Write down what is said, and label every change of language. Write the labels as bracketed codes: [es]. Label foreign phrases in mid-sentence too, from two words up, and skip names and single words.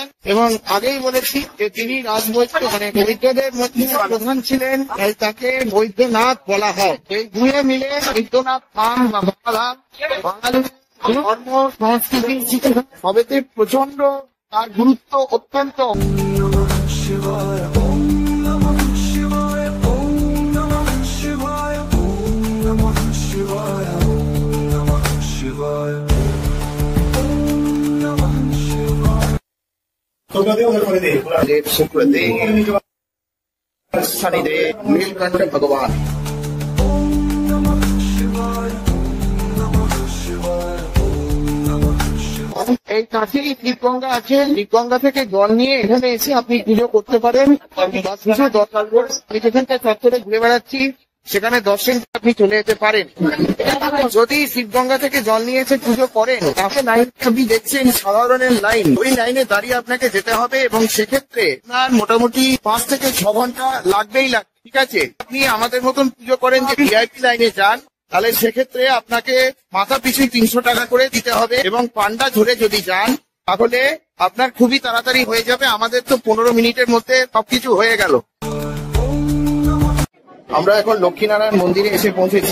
[bn] এবং আগেই বলেছি যে তিনি রাজবৈদ্য মানে বৈদ্যদের মধ্যে প্রধান ছিলেন, তাই তাকে বৈদ্যনাথ বলা হয়। এই দুয়ে মিলে বৈদ্যনাথ ধাম বা বাবাধাম বাঙালি ধর্ম সংস্কৃতি সবেতে প্রচন্ড তার গুরুত্ব অত্যন্ত। [sa] नमः शिवाय ओम नमः शिवाय ओम नमः शिवाय ओम नमः शिवाय ओम नमः शिवाय ओम नमः शिवाय। देव शुक्रदेव शनिदेव नीलकंठ भगवान। ओम नमः शिवाय ओम नमः शिवाय ओम नमः शिवाय। [bn] এই কাছেই দীপগঙ্গা আছে, দীপগঙ্গা থেকে জল নিয়ে এখানে এসে আপনি পুজো করতে পারেন। বা কিছু দরকার আমি যেখানটা চত্বরে ঘুরে বেড়াচ্ছি সেখানে দর্শন আপনি চলে যেতে পারেন। যদি শিবগঙ্গা থেকে জল নিয়ে এসে পুজো করেন তাহলে লাইন আপনি দেখছেন সাধারণের লাইন, ওই লাইনে দাঁড়িয়ে আপনাকে যেতে হবে, এবং সেক্ষেত্রে আপনার মোটামুটি 5 থেকে 6 ঘন্টা লাগবেই লাগবে। ঠিক আছে, আপনি আমাদের মতন পুজো করেন যে ভিআইপি লাইনে যান তাহলে সেক্ষেত্রে আপনাকে মাথা পিছু 300 টাকা করে দিতে হবে, এবং পান্ডা ধরে যদি যান তাহলে আপনার খুবই তাড়াতাড়ি হয়ে যাবে। আমাদের তো 15 মিনিটের মধ্যে সবকিছু হয়ে গেল। আমরা এখন লক্ষ্মীনারায়ণ মন্দিরে এসে পৌঁছেছি।